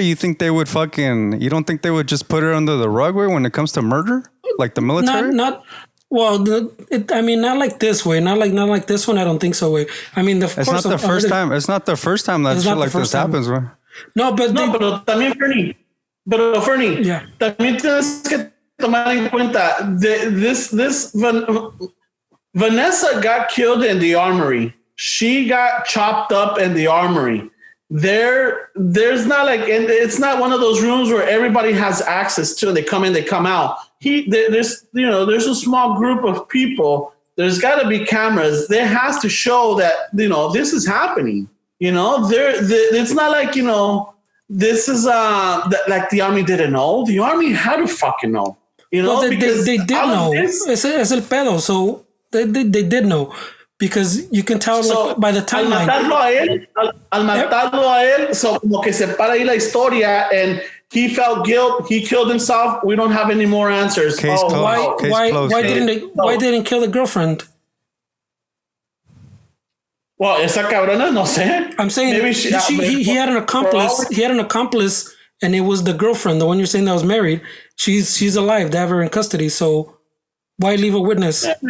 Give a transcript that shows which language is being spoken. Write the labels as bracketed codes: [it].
[en] You think they would you don't think they would just put it under the rug, way when it comes to murder, like the military? Not like this way, not like this one. I don't think so, way. I mean, it's not the first time. It's not the first time that shit like this happens, way. [es] No, pero también Fernie, [en] yeah. [es] También tienes que tomar en cuenta [en] this. Vanessa got killed in the armory. She got chopped up in the armory. There's not like, and it's not one of those rooms where everybody has access to. They come in, they come out. There's a small group of people. There's got to be cameras. There has to show that this is happening. It's not like this is like the army didn't know. The army had to fucking know. Well, they did know. [es] Es el pedo. [en] So. They did know because you can tell by the timeline. [es] Al matarlo a él, so como que se para ahí la historia, [en] and he felt guilt. He killed himself. We don't have any more answers. Case closed. Why didn't kill the girlfriend? Well, [es] esa cabrona, no sé. [en] I'm saying maybe he had an accomplice. He had an accomplice, and it was the girlfriend, the one you're saying that was married. She's alive. They have her in custody. So. Why leave a witness?